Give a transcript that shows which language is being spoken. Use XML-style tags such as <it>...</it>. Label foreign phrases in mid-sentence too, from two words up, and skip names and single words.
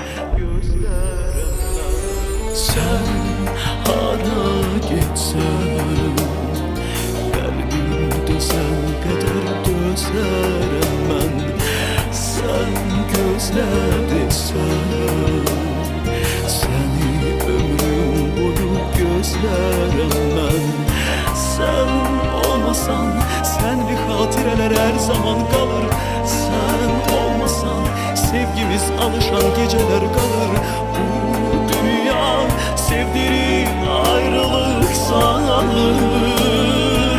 <az>Sən hara getsən, qəlbim dözən qədər dözərəm mən. Sən gözlədirsən, səni ömrüm boyu gözlərəm mən.</az> <tr>Sen olmasan, senli hatıreler her zaman kalır. Sen olmasan, sevgimiz alışan geceler kalır. Bu dünya sevdirir, ayrılık sanılır.</tr>